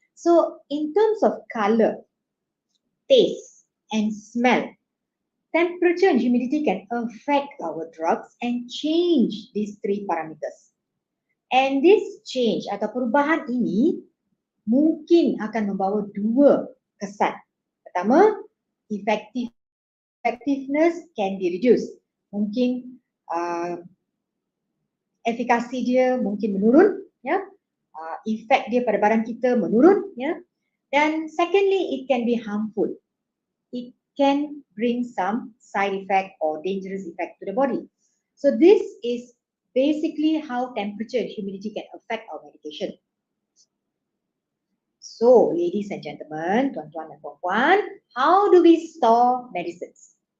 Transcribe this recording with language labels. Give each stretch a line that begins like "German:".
English: So in terms of color, taste and smell, temperature and humidity can affect our drugs and change these three parameters. And this change
Malay: atau perubahan ini mungkin akan membawa dua kesan. Pertama,
English: effectiveness can be reduced.
Malay: Mungkin efikasi dia mungkin menurun, ya. Efek dia pada badan kita menurun, ya.
English: Dan secondly, it can be harmful. It can bring some side effect or dangerous effect to the body. So this is basically how temperature and humidity can affect our medication. So, ladies and gentlemen,
Malay: tuan-tuan dan puan-puan,
English: how do we store medicines?